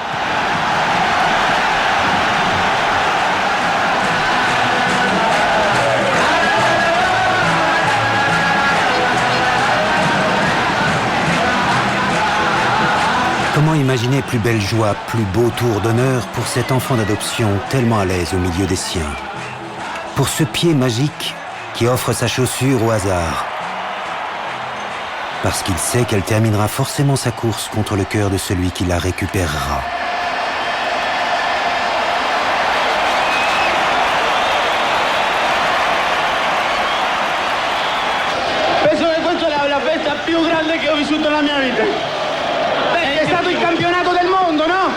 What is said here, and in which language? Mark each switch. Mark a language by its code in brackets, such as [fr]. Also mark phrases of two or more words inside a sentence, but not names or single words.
[fr] Comment imaginer plus belle joie, plus beau tour d'honneur pour cet enfant d'adoption tellement à l'aise au milieu des siens? Pour ce pied magique qui offre sa chaussure au hasard. Parce qu'il sait qu'elle terminera forcément sa course contre le cœur de celui qui la récupérera. [it] Penso che questa è la festa più grande che ho vissuto nella mia vita. È stato il campionato del mondo, no?